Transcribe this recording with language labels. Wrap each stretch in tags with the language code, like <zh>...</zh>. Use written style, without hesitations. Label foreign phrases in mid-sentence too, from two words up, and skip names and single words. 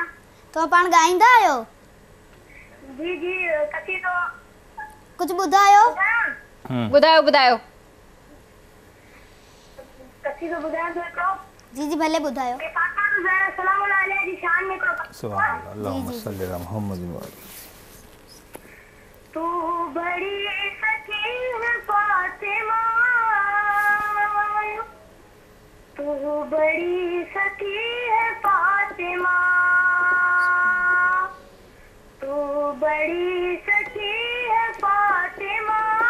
<sd>توهان پاڻ ڳائيندا آهيو? جي جي، قصيدو ڪجهه ٻڌايو? ॿुधायो قصيدو ٻڌايان ٿو هڪڙو. جي جي ڀلي ٻڌايو. ڪي فاطمه زهرا</sd> <ar>سلام عليها</ar> <sd>جي شان ۾ هڪڙو</sd> <ar>سبحان الله، اللهم صل على محمد وآل.</ar> <ur>تو بڑی سخی ہے فاطمہ، تو بڑی سخی ہے فاطمہ، تو بڑی سخی ہے فاطمہ, तू बड़ी सखी है फातिमा,</ur>